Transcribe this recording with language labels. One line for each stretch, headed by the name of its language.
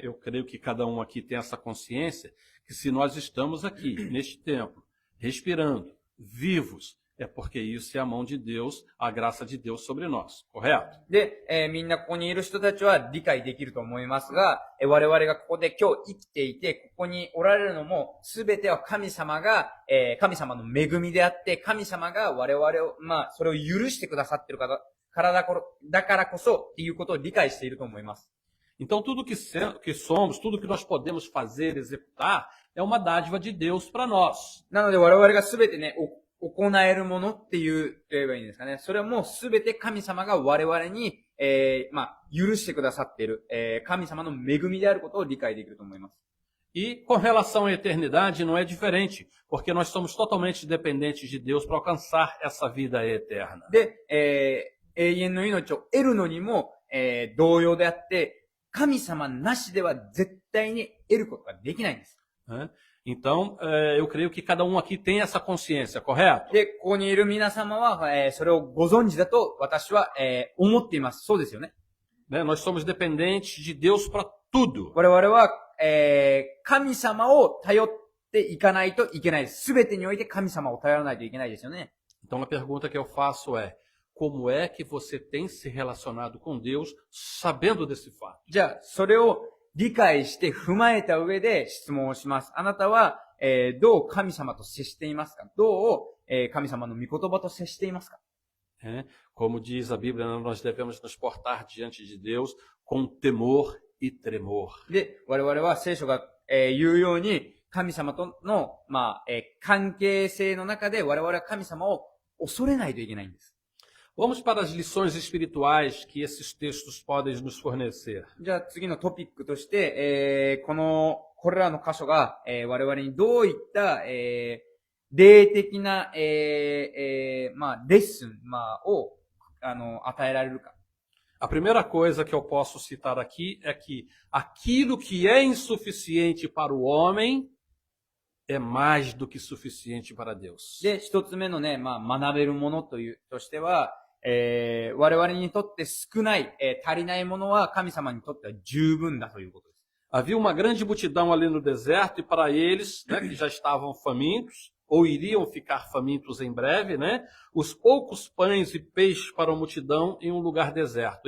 Portuguese: Eu creio que cada um aqui tem essa consciência que se nós estamos aqui, neste templo, respirando, vivos, é porque isso é a mão de Deus, a graça de Deus sobre nós, correto?
Japanese: で、みんなここにいる人たちは理解できると思いますが、我々がここで今日生きていて、ここにおられるのも、すべては神様が、神様の恵みであって、神様が我々を、まあ、それを許してくださっているからだからこそっていうことを理解していると思います。
Portuguese: Então, tudo que somos, tudo que nós podemos fazer, executar, é uma dádiva de Deus para nós.
Japanese: なので我々がすべてね、行えるものって言えばいいんですかね。それはもうすべて神様が我々に、まあ、許してくださっている、神様の恵みであることを理解できると思います。
Portuguese: E com relação à eternidade não é diferente, porque nós somos totalmente dependentes de Deus para alcançar essa vida eterna.
Japanese: で、永遠の命を得るのにも、同様であって、神様なしでは絶対に得ることができないんです。
Portuguese: Então, eu creio que cada um aqui tem essa consciência, correto?
Japanese: で、ここにいる皆様は、それをご存知だと私は、思っています。そうですよね。
Portuguese: Nós somos dependentes de Deus para tudo.
Japanese: 我々は、神様を頼っていかないといけないです。すべてにおいて神様を頼らないといけないですよね。
Portuguese: Então, a pergunta que eu faço é, como é que você tem se relacionado com Deus sabendo desse fato?
Japanese: じゃあ、それを理解して踏まえた上で質問をします。あなたは、どう神様と接していますか？どう、神様の御言葉と接していますか？
Portuguese: Como diz a Bíblia, nós devemos nos portar diante de Deus com temor e tremor.
Japanese: で、我々は聖書が、言うように、神様との、まあ、関係性の中で我々は神様を恐れないといけないんです。
Portuguese: Vamos para as lições espirituais que esses textos podem nos fornecer.
Japanese: じゃあ次のトピックとして、これらの箇所が、我々にどういった、霊的な、まあ、レッスン、まあ、を、与えられるか。
Portuguese: A primeira coisa que eu posso citar aqui é que aquilo que é insuficiente para o homem é mais do que suficiente para Deus.
Japanese: で、一つ目のね、学べるものとしては、我々にとって少ない、足りないものは神様にとっては十分だということです。
Portuguese: Havia uma grande multidão ali no deserto e para eles, né, que já estavam famintos, ou iriam ficar famintos em breve, né, os poucos pães e peixes para a multidão em um lugar deserto.